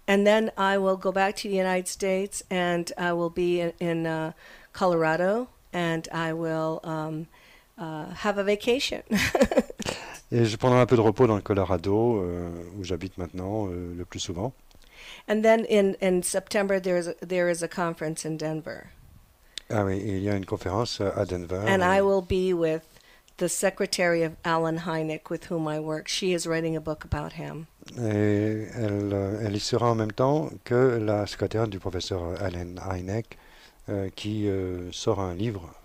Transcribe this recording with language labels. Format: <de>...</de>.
<en>And then I will go back to the United States, and I will be in Colorado, and I will have a vacation.</en> <fr>Et je prendrai un peu de repos dans le Colorado, où j'habite maintenant le plus souvent.</fr> <en>And then in September there is a conference in Denver.</en> <fr>Ah oui, il y a une conférence à Denver.</fr> <en>And I will be with the secretary of Alan Hynek, with whom I work. She is writing a book about him.</en> <fr>Et elle y sera en même temps que la secrétaire du professeur Alan Hynek, qui sort un livre.</fr>